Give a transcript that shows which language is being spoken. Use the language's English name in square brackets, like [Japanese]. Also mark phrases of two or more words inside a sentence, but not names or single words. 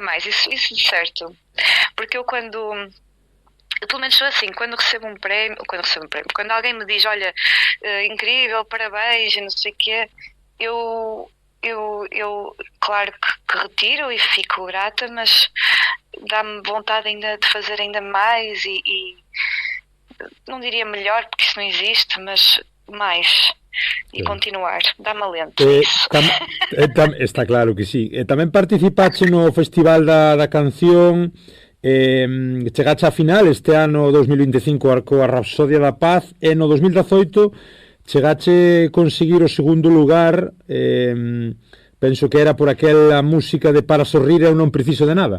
[Portuguese] mais, isso de certo, porque eu pelo menos sou assim, quando alguém me diz, olha, incrível, parabéns, e não sei o quê, eu claro que retiro e fico grata, mas dá-me vontade ainda de fazer ainda mais e não diria melhor, porque isso não existe, mas mais. E continuar, dá-me alento isso. [Galician] Está claro que sí. Tamén participaste no Festival da Canción, chegaste á final este ano 2025 coa Rapsodia da Paz, e no 2018 chegaste conseguir o segundo lugar, penso que era por aquela música de Para sorrir eu non preciso de nada.